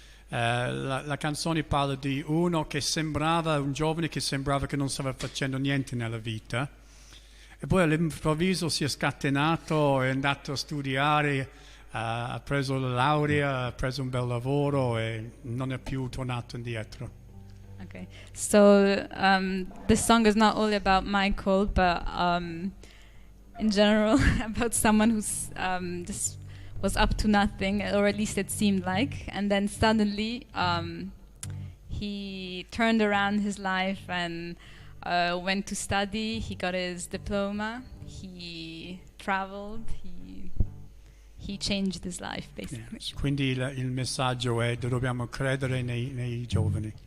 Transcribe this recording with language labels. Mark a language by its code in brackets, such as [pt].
[it] La canzone parla di uno che sembrava, un giovane che sembrava che non stava facendo niente nella vita, e poi all'improvviso si è scatenato, è andato a studiare, ha preso la laurea, ha preso un bel lavoro e non è più tornato indietro. [en] Okay, so this song is not only about Michael, but in general about someone who's just was up to nothing, or at least it seemed like, and then suddenly he turned around his life and went to study. He got his diploma, he traveled, he changed his life basically. Yes. [it] Quindi il messaggio è che dobbiamo credere nei giovani.